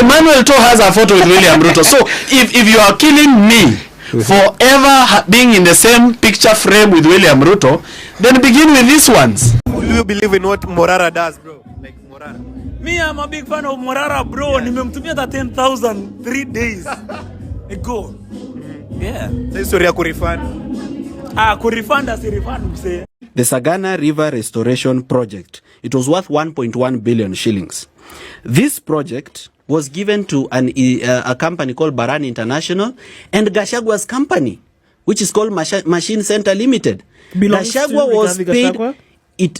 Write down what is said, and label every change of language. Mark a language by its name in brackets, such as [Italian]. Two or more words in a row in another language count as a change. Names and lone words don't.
[English] Emmanuel To has a photo with William Ruto. So if you are killing me forever being in the same picture frame with William Ruto, then begin with these ones. Do you believe in what Morara does, bro? Like Morara? Me, I'm a big fan of Morara, bro. Nimemtumia the 10,000 3 days ago. Yeah. Say sorry [Swahili] ya kurefund. [English] Kurefund as a refund, say. The Sagana River Restoration Project. It was worth 1.1 billion shillings. This project was given to a company called Baran International and Gashagua's company, which is called Machine Center Limited. Gachagua was paid.